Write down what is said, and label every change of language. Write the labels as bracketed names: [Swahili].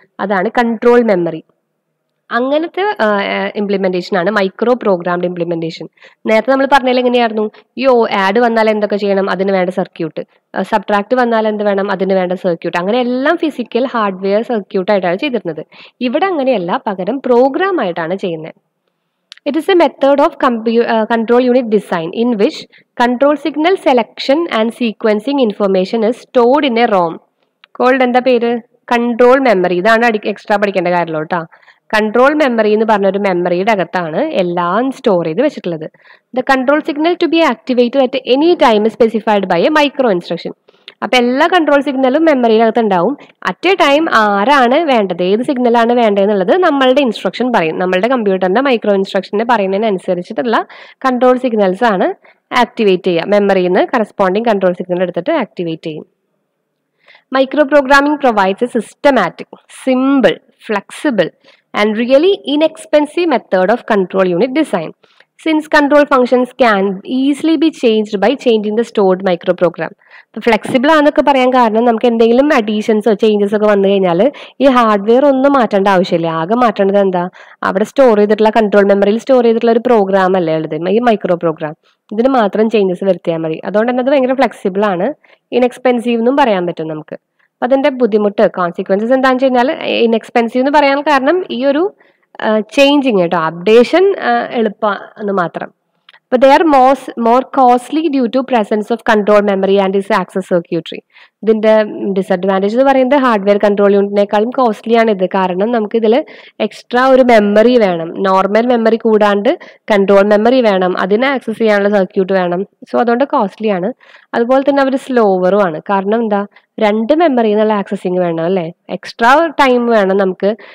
[Malayalam] അതാണ് control memory. അങ്ങനത്തെ implementation ആണ് മൈക്രോ പ്രോഗ്രാംഡ് ഇംപ്ലിമെന്റേഷൻ. നേരത്തെ നമ്മൾ പറഞ്ഞാൽ എങ്ങനെയായിരുന്നു, ഈ ആഡ് വന്നാൽ എന്തൊക്കെ ചെയ്യണം, അതിന് വേണ്ട സർക്യൂട്ട്, സബ്ട്രാക്ട് വന്നാൽ എന്ത് വേണം, അതിന് വേണ്ട സർക്യൂട്ട്, അങ്ങനെ എല്ലാം ഫിസിക്കൽ ഹാർഡ്വെയർ സർക്യൂട്ട് ആയിട്ടാണ് ചെയ്തിരുന്നത്. ഇവിടെ അങ്ങനെയല്ല, പകരം പ്രോഗ്രാം ആയിട്ടാണ് ചെയ്യുന്നത്. [English] it is a method of control unit design in which control signal selection and sequencing information is stored in a ROM called [Malayalam] എന്താ പേര്, [English] Control memory. [Malayalam] ഇതാണ് എക്സ്ട്രാ പഠിക്കേണ്ട കാര്യമല്ലോ കേട്ടോ. കൺട്രോൾ മെമ്മറി എന്ന് പറഞ്ഞൊരു മെമ്മറിയുടെ അകത്താണ് എല്ലാം സ്റ്റോർ ചെയ്ത് വെച്ചിട്ടുള്ളത്. [English] The control signal to be activated at any time specified by a micro instruction. [Malayalam] അപ്പൊ എല്ലാ കൺട്രോൾ സിഗ്നലും മെമ്മറിയുടെ അകത്ത് ഉണ്ടാവും. [English] at a time [Malayalam] ആരാണ് വേണ്ടത്, ഏത് സിഗ്നലാണ് വേണ്ടതെന്നുള്ളത് നമ്മളുടെ ഇൻസ്ട്രക്ഷൻ പറയും. നമ്മളുടെ കമ്പ്യൂട്ടറിന്റെ മൈക്രോ ഇൻസ്ട്രക്ഷനെ പറയുന്നതിനനുസരിച്ചിട്ടുള്ള കൺട്രോൾ സിഗ്നൽസ് ആണ് ആക്ടിവേറ്റ് ചെയ്യുക. മെമ്മറിയിൽ നിന്ന് കറസ്പോണ്ടിങ് കൺട്രോൾ സിഗ്നൽ എടുത്തിട്ട് ആക്ടിവേറ്റ് ചെയ്യും. [English] Microprogramming provides a systematic, simple, flexible, and really inexpensive method of control unit design. Since control functions can easily be changed by changing the stored microprogram. [Malayalam] Flexible ആണെന്നൊക്കെ പറയാൻ കാരണം നമുക്ക് എന്തെങ്കിലും അഡീഷൻസോ changes ഒക്കെ വന്നു കഴിഞ്ഞാൽ ഈ ഹാർഡ്വെയർ ഒന്നും മാറ്റേണ്ട ആവശ്യമില്ല. ആകെ മാറ്റേണ്ടത് എന്താ, അവിടെ സ്റ്റോർ ചെയ്തിട്ടുള്ള കൺട്രോൾ മെമ്മറിയിൽ സ്റ്റോർ ചെയ്തിട്ടുള്ള ഒരു പ്രോഗ്രാം അല്ലേ ഉള്ളത്, ഈ മൈക്രോ പ്രോഗ്രാം. ഇതിന് മാത്രം ചേഞ്ചസ് വരുത്തിയാൽ മതി. അതുകൊണ്ട് തന്നെ അത് ഭയങ്കര ഫ്ലെക്സിബിൾ ആണ്, ഇൻഎക്സ്പെൻസീവ് എന്നും പറയാൻ പറ്റും നമുക്ക്. അപ്പം അതിന്റെ ബുദ്ധിമുട്ട് കോൺസിക്വൻസസ് എന്താണെന്ന് വെച്ച് കഴിഞ്ഞാൽ ഇൻഎക്സ്പെൻസീവ് എന്ന് പറയാൻ കാരണം ഈ ഒരു ചേഞ്ചിങ് കേട്ടോ, അപ്ഡേഷൻ എളുപ്പം എന്ന് മാത്രം. [English] But they are more costly due to presence of control memory and its access circuitry. [Malayalam] ഇതിന്റെ ഡിസഡ്വാൻറ്റേജ് എന്ന് പറയുന്നത് ഹാർഡ്വെയർ കൺട്രോൾ യൂണിറ്റിനേക്കാളും കോസ്റ്റ്ലി ആണ് ഇത്. കാരണം നമുക്ക് ഇതിൽ എക്സ്ട്രാ ഒരു മെമ്മറി വേണം, നോർമൽ മെമ്മറി കൂടാണ്ട് കൺട്രോൾ മെമ്മറി വേണം, അതിനെ ആക്സസ് ചെയ്യാനുള്ള സർക്യൂട്ട് വേണം. സോ അതുകൊണ്ട് കോസ്റ്റ്ലി ആണ്. അതുപോലെ തന്നെ അവർ സ്ലോവറും ആണ്. കാരണം എന്താ, രണ്ട് മെമ്മറിയിൽ നിന്നുള്ള ആക്സസിങ് വേണം അല്ലേ, എക്സ്ട്രാ ടൈം വേണം നമുക്ക്.